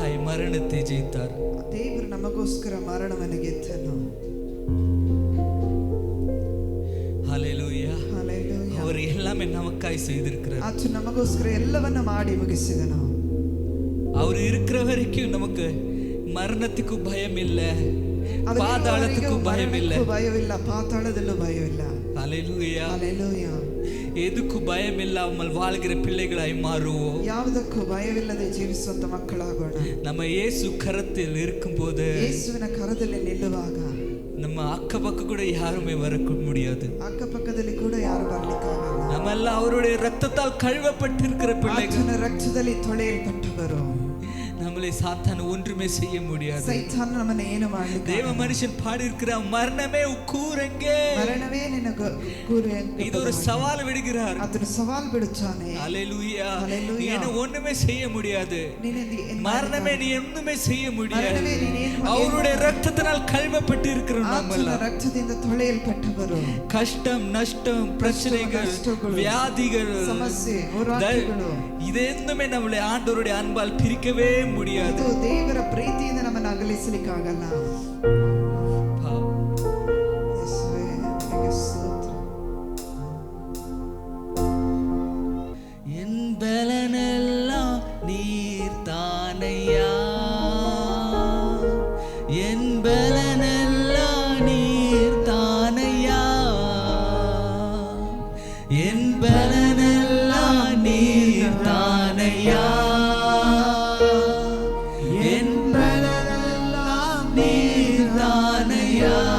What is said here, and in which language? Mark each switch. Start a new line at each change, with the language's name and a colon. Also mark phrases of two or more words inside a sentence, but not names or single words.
Tamil: மரணத்தை ஜெயித்தார்.
Kannada: ದೇವರು ನಮಗೋಸ್ಕರ ಮರಣವನ್ನು ಗೆದ್ದನು.
Tamil: ஹல்லேலூயா. ஹல்லேலூயா. அவர் எல்லாமே நமக்காய் செய்திருக்கிறார்.
Kannada: ಆತ ನಮಗೋಸ್ಕರ ಎಲ್ಲವನ್ನ ಮಾಡಿ ಮುಗಿಸಿದನು.
Tamil: அவர் இருக்கிற வரைக்கும் நமக்கு மரணத்துக்கு பயம் இல்லை, பாதாளத்துக்கு பயம் இல்லை,
Kannada: ಭಯವಿಲ್ಲ, ಪಾತಾಳದಲ್ಲೂ ಭಯವಿಲ್ಲ.
Tamil: ஹல்லேலூயா. ஹல்லேலூயா. எதுக்கு பயம் இல்லாமல் வாழ்கிற பிள்ளைகளாய் மாறுவோம்.
Kannada: ಯಾವುದಕ್ಕೂ ಭಯವಿಲ್ಲದೆ ಜೀವಿಸುವಂತ ಮಕ್ಕಳಾಗೋಣ.
Tamil: நம்ம இயேசு கரத்தில் இருக்கும்போது,
Kannada: ಯೇಸುವಿನ ಕರದಲ್ಲಿ ನಿಲ್ಲುವಾಗ
Tamil: நம்ம அக்கபக்க கூட யாருமே வர முடியாது.
Kannada: ಅಕ್ಕಪಕ್ಕದಲ್ಲಿ ಕೂಡ ಯಾರು ಬರ್ಲಿಕ್ಕಾಗಲ್ಲ.
Tamil: நம்மெல்லாம் அவருடைய ரத்தத்தால் கழுவப்பட்டிருக்கிற பிள்ளைகள்.
Kannada: ಆತನ ರಕ್ತದಲ್ಲಿ ತೊಳೆಯಲ್ಪಟ್ಟವರು.
Tamil: நம்மளை சாத்தான் ஒன்றுமே செய்ய முடியாது.
Kannada: ಸೈತಾನ ನಮ್ಮನ್ನು ಏನು ಮಾಡಲಿಕ್ಕೆ.
Tamil: தேவ மனுஷன் பாடி இருக்கிற மரணமே கூரெங்கே,
Kannada: ಮರಣವೇ ನಿನಗೆ ಕೂರೆ.
Tamil: இது ஒரு சவால் விடுகிறார்.
Kannada: ಅದನ್ನು ಸವಾಲ್ ಬಿಡುತ್ತಾನೆ.
Tamil: ஹல்லேலூயா. ஹல்லேலூயா. நீ ஒண்ணுமே செய்ய முடியாது. மரணமே நீ ஒண்ணுமே செய்ய முடியாது. அவருடைய ரத்தத்தினால் கழுவப்பட்டு இருக்கிறோம்.
Kannada: ಆತನ ರಕ್ತದಿಂದ ತೊಳೆಯಲ್ಪಟ್ಟವರು.
Tamil: கஷ்டம், நஷ்டம், பிரச்சனைகள், வியாதிகள்,
Kannada: ಸಮಸ್ಯೆ, ಹೋರಾಟಗಳು
Tamil: ಇದೆಂದುமே நம்மளை ஆண்டவருடைய அன்பால் பிரிக்கவே முடியாது.
Kannada: ದೇವರ ಪ್ರೀತಿಯಿಂದ ನಮ್ಮನ್ನು ಅಗಲಿಸಲಿಕ್ಕಾಗಲ್ಲ. ಯೇಸುವೇ, ನಿನಗೆ ಸ್ತೋತ್ರ.
Tamil: என் பலனெல்லாம் நீர் தானையா, என் பலனெல்லாம் நீர் தானையா, என் பலனெல்லாம் நீர் தானையா, என் பலனெல்லாம் நீர் தானையா.